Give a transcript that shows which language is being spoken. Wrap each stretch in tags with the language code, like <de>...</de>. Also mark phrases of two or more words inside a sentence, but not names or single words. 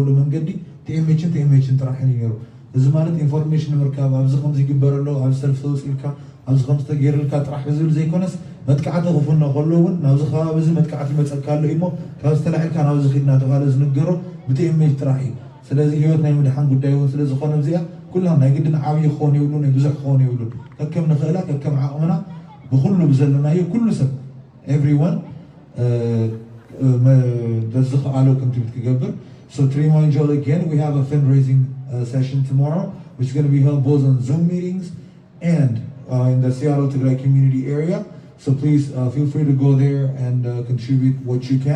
<ti>መንገዲ ቲኤምኤችን ጥራሕን እዩ ነይሩ እዚ ማለት ኢንፎርሜሽን ንምርካብ ኣብዚ ከምዚ ይግበር ኣሎ ኣብ ሰልፊ ተወፂልካ ኣብዚ ከምዚ ተገይርልካ ጥራሕ ብዝብል ዘይኮነስ መጥቃዕቲ ክፉና ከሎ እውን ናብዚ ከባቢ እዚ መጥቃዕቲ ይመፀካ ኣሎ እዩ እሞ ካብ ዝተላዒልካ ናብዚ ኺድና ተባሃለ ዝንገሮ ብቲኤምኤች ጥራሕ እዩ ስለዚ ሂወት ናይ ምድሓን ጉዳይ እውን ስለ ዝኾነ እዚኣ ኩልና ናይ ግድን ዓብዪ ክኾን የብሉ ናይ ብዙሕ ክኾን የብሉ ከከም ንኽእላ ከከም ዓቕምና ብኩሉ ብዘለናዮ ኩሉ ሰብ</ti> <en>everyone does the allo contribute together. So to remind you all again, we have a fundraising session tomorrow, which is going to be held both on Zoom meetings and in the Seattle Tigray community area. So please feel free to go there and contribute what you can.</en>